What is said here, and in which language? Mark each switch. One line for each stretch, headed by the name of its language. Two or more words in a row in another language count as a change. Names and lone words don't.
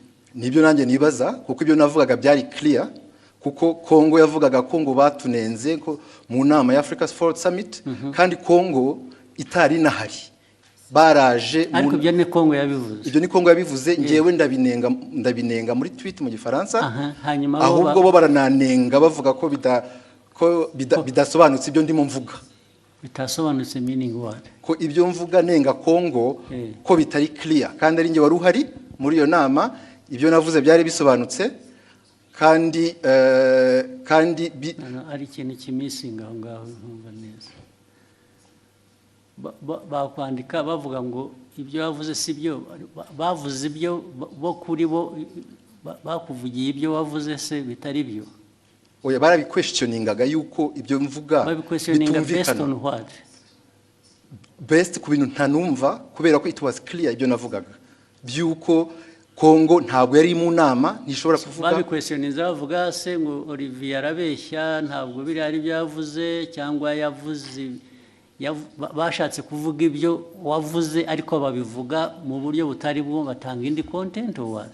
Kinyarwanda: Nibyo nanjye nibaza kuko ibyo navugaga byari clear, kuko Kongo yavugaga ko ngo batunenze ko mu nama ya Africa Forward Summit kandi Kongo itari nahari. Baraje ariko ibyo ni Kongo yabivuze. Ibyo ni Kongo yabivuze, ngewe ndabinenga muri tweet mu gifaransa. Hanyuma ahubwo bo barananenga bavuga ko bidasobanutse ibyo ndimo mvuga. Bitasobanutse
English: meaning what?
Kinyarwanda: Ko ibyo mvuga nenga Kongo ko bitari clear, kandi ari nge wari uhari muri iyo nama. Ibyo navuze byari bisobanutse kandi ari ikintu kimisinga aho ngaho ntumva neza. Bakwandika bavuga ngo ibyo bavuze si byo, bavuze ibyo bo kuri bo bakuvugiye ibyo wavuze se bitari byo. Oya, barabiquestioningaga yuko ibyo mvuga bitumvikana. Best ku bintu ntanumva, kubera ko
English: it was clear
Kinyarwanda: ibyo navugaga byuko Kongo ntabwo yari mu nama, nishobora kuvuga. Babiquestioninze bavuga se ngo Olivier arabeshya, ntabwo biri ari byavuze cyangwa yavuze bashatse kuvuga ibyo wavuze ariko babivuga mu buryo butari bwo, batanga indi
English: content or